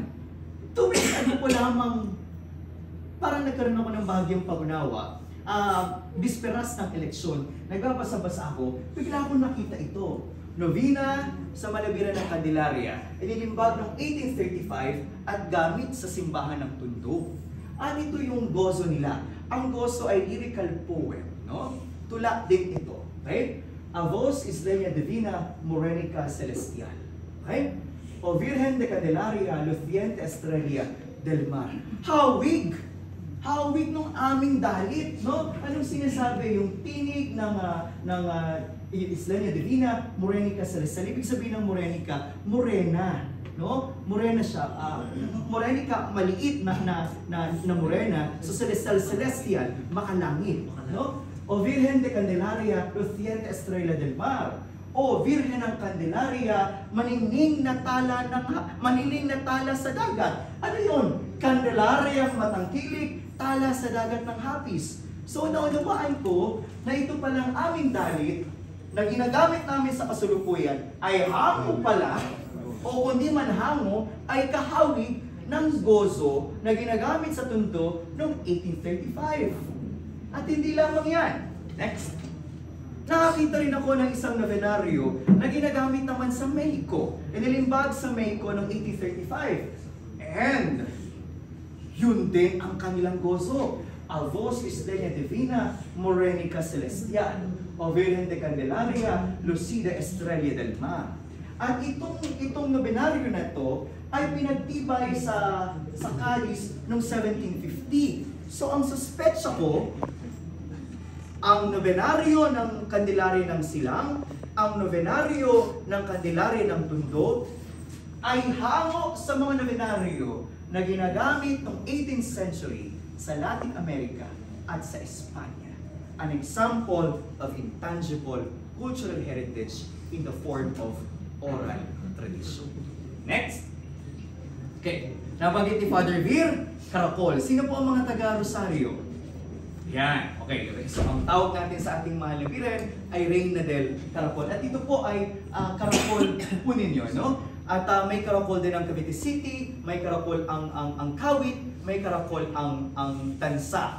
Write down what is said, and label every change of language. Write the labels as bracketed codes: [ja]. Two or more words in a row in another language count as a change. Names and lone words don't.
[tl] Tuwing ano ko lamang, parang nagkaroon ako ng bahagyang pag-unawa, bisperas ng eleksyon, nagbabasa-basa ako, bigla akong nakita ito. Novena sa Malawiran ng Candelaria, inilimbag noong 1835 at gamit sa simbahan ng Tondo. At ito yung gozo nila. Ang gozo ay [en] lyrical poem, [tl] no? Tula din ito, okay? [es] A voz isleña divina, morenica celestial. [tl] Okay? [es] O Virgen de Candelaria, luciente estrella del mar. [tl] Hawig! Hawig ng aming dalit, no? Anong sinasabi? Yung tinig ng [es] Isleña Divina, morenica celestial. [tl] Ibig sabihin ng morenica, morena, no? Morena siya. Morenica, maliit na morena. So celestial, makalangit, no? [es] O Virgen de Candelaria, luciente estrella del mar. [tl] O Virgen ng Candelaria, maningning na tala sa dagat. Ano yun? Candelaria matangkilik, tala sa dagat ng hapis. So naunawaan ko na ito palang aming dalit na ginagamit namin sa kasalukuyan ay hango pala, o kundi man hango, ay kahawig ng gozo na ginagamit sa Tondo noong 1835. At hindi lamang yan. Next. Nakakita rin ako ng isang novenaryo na ginagamit naman sa Mexico. Inilimbag sa Mexico noong 1835. And yun din ang kanilang gozo. [es] A voz isleña divina, morenica celestial. O Virgen de Candelaria, lucida estrella del mar. [tl] At itong novenaryo na to ay pinagtibay sa Cadiz noong 1750. So ang suspetsa ko, ang novenaryo ng Candelaria ng Silang, ang novenaryo ng Candelaria ng Tondo, ay hango sa mga novenaryo na ginagamit noong [en] 18th century [tl] sa Latin America at sa Espanya. [en] An example of intangible cultural heritage in the form of oral tradition. [tl] Next. Okay. Nabanggit ni Father Vir, karakol. Sino po ang mga taga-Rosario? Yan. Okay. So, ang tawag natin sa ating mahal na Virgen ay Reina del Caracol. At ito po ay karakol po ninyo, no? At may karakol din ang Cavite City, may karakol ang Kawit, may karakol ang Tansa.